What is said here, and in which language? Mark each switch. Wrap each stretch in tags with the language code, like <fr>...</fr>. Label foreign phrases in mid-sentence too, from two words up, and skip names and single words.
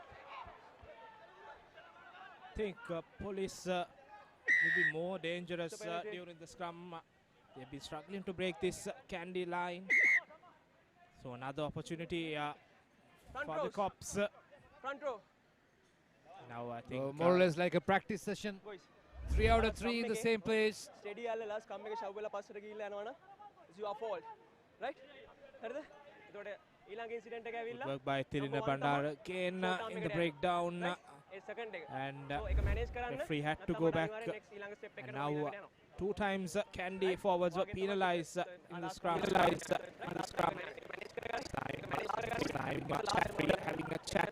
<en>I think police will be more dangerous during the scrum. They've been struggling to break this Kandy line. So another opportunity for the cops. Front row. Now I think more or less like a practice session. 3 out of 3 in the same place.</en> <si>Steady alla scrum එක shove වෙලා පස්සට ගිහිල්ලා යනවනම්</si> <en>it's your fault. Right?</en> <si>හරිද? එතකොට ඊළඟ incident එක ඇවිල්ලා</si> <en>work by Tirina Bandara again in the breakdown. And referee had to go back. And now 2 times Kandy forwards were penalised in the scrum. Time referee having a chat.</en>